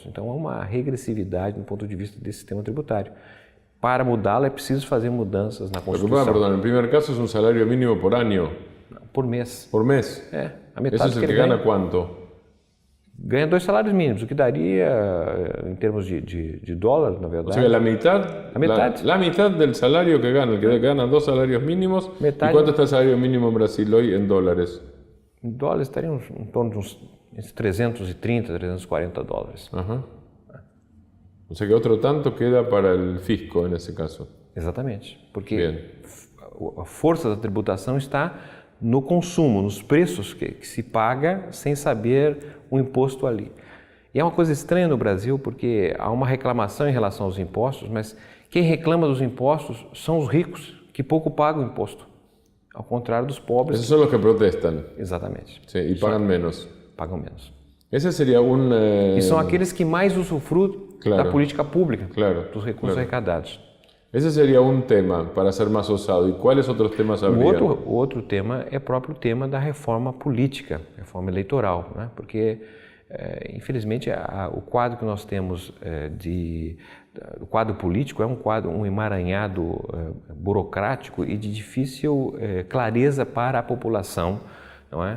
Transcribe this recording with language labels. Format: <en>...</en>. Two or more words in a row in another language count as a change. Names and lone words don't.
<pt>Então, há uma regressividade do ponto de vista desse sistema tributário. Para mudá-lo, é preciso fazer mudanças na Constituição. Perdão, no primeiro caso é um salário mínimo por ano? Por mês. Por mês? A metade Esse é o que ganha quanto? Ganha 2 salários mínimos, o que daria, em termos de dólar, na verdade.</pt> <es>O sea, la mitad del salario que gana, el que gana 2 salarios mínimos.</es> <pt>Metade.</pt> <es>¿Y cuánto está el salario mínimo en Brasil hoy en dólares?</es> <pt>Em dólares estaria em torno de uns 330, 340 dólares.</pt> <es>O sea que otro tanto queda para el fisco en ese caso.</es> <pt>Exatamente, porque a força da tributação está no consumo, nos preços que se paga sem saber o imposto ali. E é uma coisa estranha no Brasil, porque há uma reclamação em relação aos impostos, mas quem reclama dos impostos são os ricos, que pouco pagam imposto, ao contrário dos pobres.</pt> <es>Esos son los que protestan.</es> <pt>Exatamente.</pt> <es>Sí, y pagan menos.</es> <pt>Pagam menos.</pt> <es>Ese sería un...</es> <pt>E são aqueles que mais usufruem da política pública, dos recursos arrecadados.</pt> <es>Ese sería un tema para ser más osado. ¿Y cuáles otros temas habría?</es> <pt>O outro tema é o próprio tema da reforma política, reforma eleitoral, né? Porque, infelizmente, o quadro que nós temos o quadro político é um emaranhado burocrático e de difícil clareza para a população, não é?</pt>